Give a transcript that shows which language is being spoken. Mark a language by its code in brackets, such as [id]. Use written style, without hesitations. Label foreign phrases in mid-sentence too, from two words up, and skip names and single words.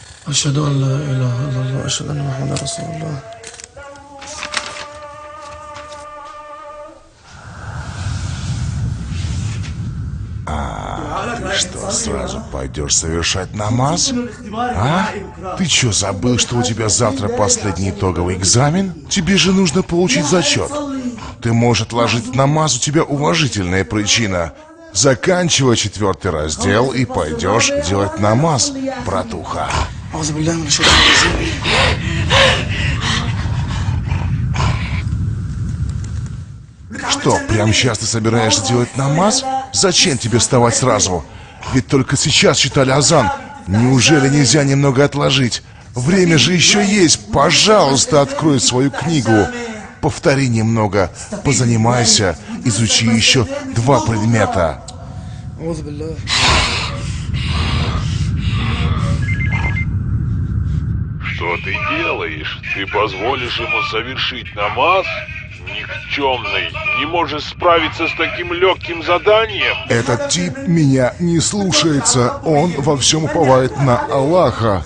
[ar] أشهد أن لا إله إلا الله أشهد أن محمدا رسول الله. [ru] Ты что, сразу пойдешь совершать намаз? А? Ты что, забыл, что у тебя завтра последний итоговый экзамен? Тебе же нужно получить зачет. Ты, может, ложить намаз, у тебя уважительная причина. Заканчивай 4-й раздел и пойдешь делать намаз, братуха. [ar] أعوذ بالله من الشيطان الرجيم. [ru] Что, прямо сейчас ты собираешься делать намаз? Зачем тебе вставать сразу? Ведь только сейчас читали азан. Неужели нельзя немного отложить? Время же еще есть. Пожалуйста, открой свою книгу. Повтори немного, позанимайся, изучи еще 2 предмета. [ar] أعوذ بالله. [ru] Что ты делаешь? Ты позволишь ему совершить намаз? Никчемный, не можешь справиться с таким легким заданием? Этот тип меня не слушается. Он во всем уповает на Аллаха.